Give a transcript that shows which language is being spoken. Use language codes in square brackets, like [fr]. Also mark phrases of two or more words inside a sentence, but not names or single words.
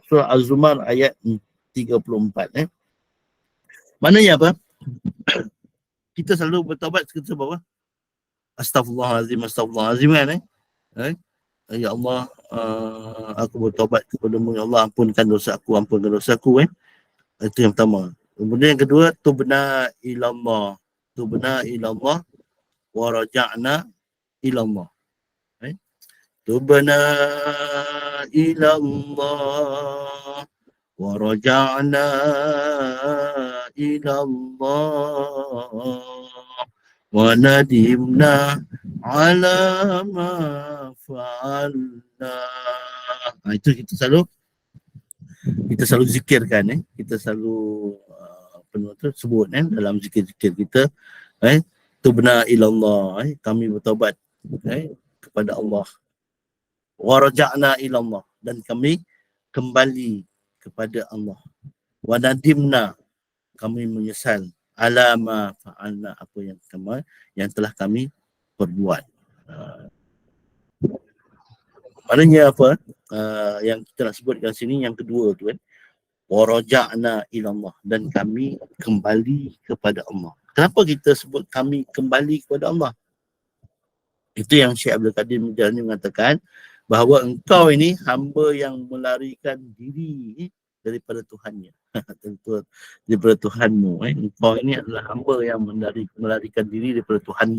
[ms] Surah Az-Zumar ayat 34. Maknanya apa? Kita selalu bertaubat, kita sebab apa? Astaghfirullahalazim kan? Ya Allah, aku bertaubat kepada-Mu, ya Allah, ampunkan dosa aku. Itu yang pertama. Kemudian yang kedua, [ar] تبنا إلى الله ورجعنا إلى الله. تبنا إلى الله ورجعنا إلى الله وندمنا على ما فعلنا. [ms] Itu kita selalu zikirkan, kita selalu sebut dalam zikir-zikir kita, [ar] تبنا إلى الله, [ms] kami bertaubat kepada Allah, [ar] ورجعنا إلى الله, [ms] dan kami kembali kepada Allah, [ar] وندمنا, [ms] kami menyesal [ar] على ما فعلنا, [ms] apa yang telah kami perbuat. Maknanya apa? Yang kita nak sebutkan sini yang kedua tu kan, [ar] ورجعنا إلى الله, [ms] dan kami kembali kepada Allah. Kenapa kita sebut kami kembali kepada Allah? Itu yang Syekh Abdul Qadir Mujani mengatakan bahawa engkau ini hamba yang melarikan diri daripada Tuhannya. Tentu daripada Tuhanmu. Engkau ini adalah hamba yang melarikan diri daripada Tuhanmu.